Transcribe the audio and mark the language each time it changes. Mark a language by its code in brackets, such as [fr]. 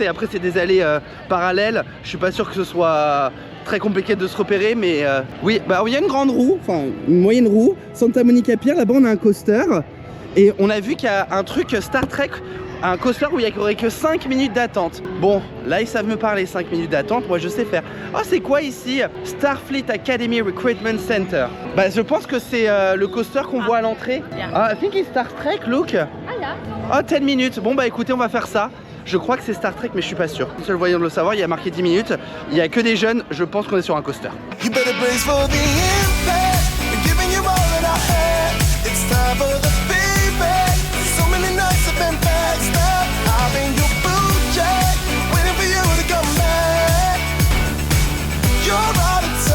[fr] Et après, c'est des allées parallèles. Je suis pas sûr que ce soit très compliqué de se repérer, mais oui, bah il y a une grande roue, enfin une moyenne roue, Santa Monica Pier. Là-bas, on a un coaster. Et on a vu qu'il y a un truc Star Trek, un coaster où il n'y aurait que 5 minutes d'attente. Bon, là ils savent me parler 5 minutes d'attente, moi je sais faire. Oh, c'est quoi ici? [en] Starfleet Academy Recruitment Center. [fr] Bah je pense que c'est le coaster qu'on voit à l'entrée. [en] Yeah. Ah, I think it's Star Trek, look. [fr] Ah là. Oh, 10 minutes. Bon bah écoutez, on va faire ça. Je crois que c'est Star Trek, mais je suis pas sûr. Seul voyant de le savoir, il y a marqué 10 minutes. Il y a que des jeunes, je pense qu'on est sur un coaster. [en] You better brace for the impact. We're giving you all that I had. It's time for the feedback. So many nights have been passed up. I've been your blue jack, waiting for you to come back. You're right